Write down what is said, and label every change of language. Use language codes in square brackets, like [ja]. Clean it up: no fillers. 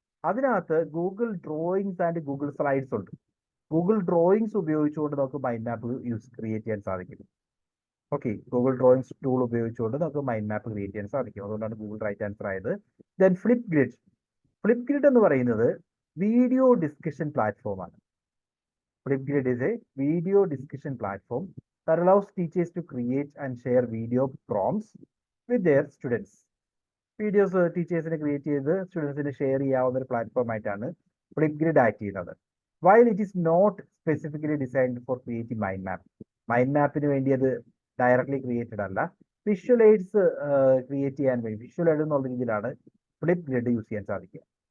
[ml] അതിനകത്ത് Google drawings and Google slides ഉണ്ട്. Google drawings ഉപയോഗിച്ചുകൊണ്ട് നമുക്ക് മൈൻഡ് മാപ്പ് ക്രിയേറ്റ് ചെയ്യാൻ സാധിക്കും. ഓക്കെ, ഗൂഗിൾ ഡ്രോയിങ്സ് ടൂൾ ഉപയോഗിച്ചുകൊണ്ട് നമുക്ക് മൈൻഡ് മാപ്പ് ക്രിയേറ്റ് ചെയ്യാൻ സാധിക്കും. അതുകൊണ്ടാണ് ഗൂഗിൾ റൈറ്റ് ആൻസർ ആയത്. ദെൻ ഫ്ലിപ്ഗ്രിഡ് എന്ന് പറയുന്നത് വീഡിയോ ഡിസ്കഷൻ പ്ലാറ്റ്ഫോമാണ്. [en] Flipgrid is a video discussion platform that allows teachers to create and share video prompts with their students. [ml] Videos ടീച്ചേഴ്സിന് ക്രിയേറ്റ് ചെയ്ത് സ്റ്റുഡൻസിന് ഷെയർ ചെയ്യാവുന്ന ഒരു പ്ലാറ്റ്ഫോം ആയിട്ടാണ് ഫ്ലിപ്ഗ്രിഡ് ആക്ട് ചെയ്യുന്നത്. [en] While it is not specifically designed for creating mind map. [ml] Mind മാപ്പിന് വേണ്ടി അത് directly created അല്ല. വിഷ്വൽ എയ്ഡ്സ് ക്രിയേറ്റ് ചെയ്യാൻ വേണ്ടി, വിഷ്വൽ എയ്ഡ് എന്നുള്ള രീതിയിലാണ് ഫ്ലിപ്ഗ്രിഡ് യൂസ് ചെയ്യാൻ സാധിക്കുക.